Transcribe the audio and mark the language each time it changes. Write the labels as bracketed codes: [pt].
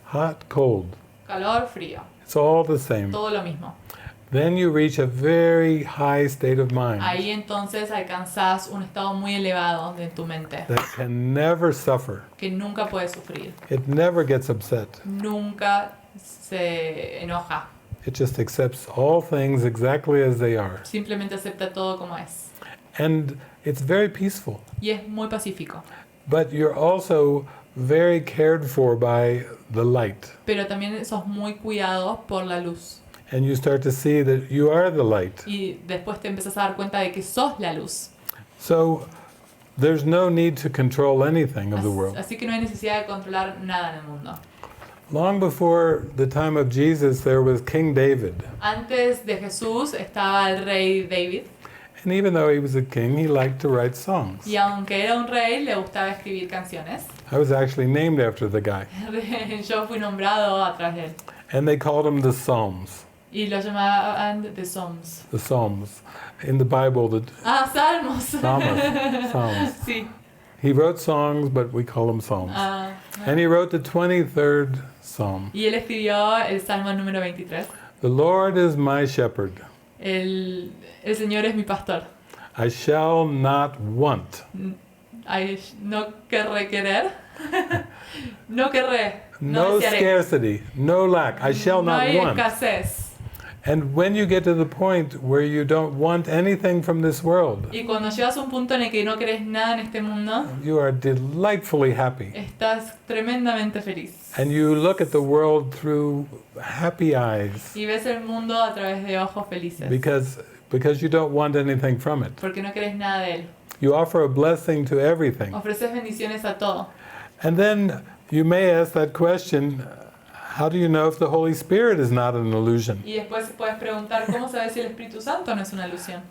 [en] Hot, cold. [es] Calor, frío. [en] It's all the same. [es] Todo lo mismo. [en] Then you reach a very high state of mind [es] Ahí entonces alcanzás un estado muy elevado de tu mente, [en] that can never suffer. [es] que nunca puede sufrir, [en] It never gets upset. [es] nunca se enoja, [en] It just accepts all things exactly as they are. [es] simplemente acepta todo como es. [en] And it's very peaceful. [es] Y es muy pacífico. [en] But you're also very cared for by the light. [es] Pero también sos muy cuidado por la luz. [en] And you start to see that you are the light. [es] Y después te empiezas a dar cuenta de que sos la luz. [en] So there's no need to control anything of the world. [es] Así que no hay necesidad de controlar nada en el mundo. [en] Long before the time of Jesus, there was King David. [es] Antes de Jesús estaba el rey David. [en] And even though he was a king, he liked to write songs. [es] Y aunque era un rey, le gustaba escribir canciones. [en] I was actually named after the guy. [es] Yo fui nombrado a través de él. [en] And they called him the Psalms. [es] Y lo llamaban The Psalms. [en] The Psalms. In the Bible, the [es] Salmos. [en] Psalms. [es] Sí. [en] He wrote songs, but we call them Psalms. Ah, And he wrote the 23rd Psalm. [es] y él escribió el Salmo número 23. [en] The Lord is my shepherd. [es] El Señor es mi pastor. [en] I shall not want. [es] No querré querer. No querré. No desearé. [en] scarcity, no lack. I shall [es] No [en] not [es] hay [en] want. [es] escasez. [en] And when you get to the point where you don't want anything from this world, [es] Y cuando llegas a un punto en el que no querés nada en este mundo, [en] you are delightfully happy. [es] estás tremendamente feliz. [en] And you look at the world through happy eyes [es] Y ves el mundo a través de ojos felices. [en] because you don't want anything from it. [es] Porque no querés nada de él. [en] You offer a blessing to everything. [es] Ofreces bendiciones a todo. [en] And then you may ask that question, how do you know if the Holy Spirit is not an illusion? [es] Y después puedes preguntar, ¿cómo sabes si el Espíritu Santo no es una ilusión?